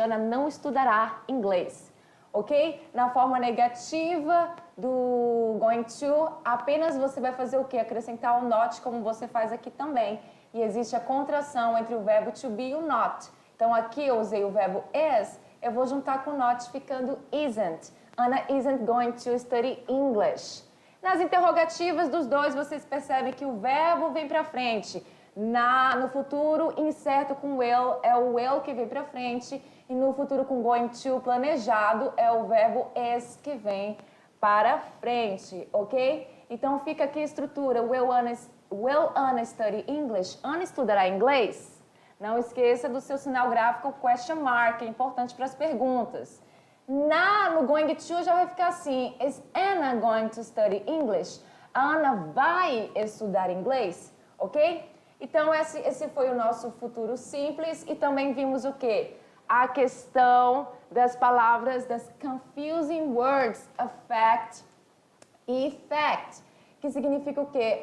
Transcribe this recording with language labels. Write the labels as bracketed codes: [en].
[pt] Ana não estudará inglês. Ok? Na forma negativa do going to, apenas você vai fazer o quê? Acrescentar o not, como você faz aqui também. E existe a contração entre o verbo to be e o not. Então, aqui eu usei o verbo is, eu vou juntar com o not ficando isn't. [en] Anna isn't going to study English. [pt] Nas interrogativas dos dois, vocês percebem que o verbo vem para frente. No futuro incerto com will, é o will que vem para frente. E no futuro com going to, planejado, é o verbo is que vem para frente, ok? Então, fica aqui a estrutura. [en] Will Anna study English? [pt] Ana estudará inglês? Não esqueça do seu sinal gráfico question mark, é importante para as perguntas. [en] No going to [pt] já vai ficar assim, [en] is Anna going to study English? [pt] A Ana vai estudar inglês, ok? Então, esse foi o nosso futuro simples e também vimos o quê? A questão das palavras, das [en] confusing words, [pt] affect e effect, que significa o quê?